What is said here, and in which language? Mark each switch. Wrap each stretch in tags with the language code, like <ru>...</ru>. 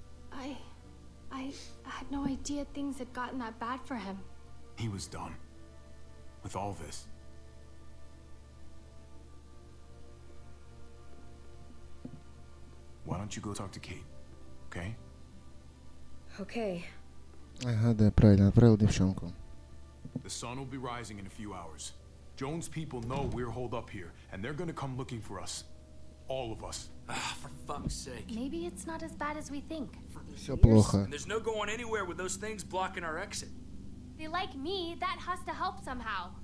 <en>I had no idea things had gotten that bad for him. He was done with all this. Why don't you go talk to Kate, okay? Okay.</en> <ru>Ага, да, правильно, отправил девчонку.</ru> <en>The sun will be rising in a few hours. Joan's people know we're holed up here, and they're gonna come looking for us. All of us. Ah, for fuck's sake. Maybe it's not as bad as we think.</en> <ru>Все плохо.</ru> <en>And there's no going anywhere with those things blocking our exit. They like me, that has to help somehow.</en>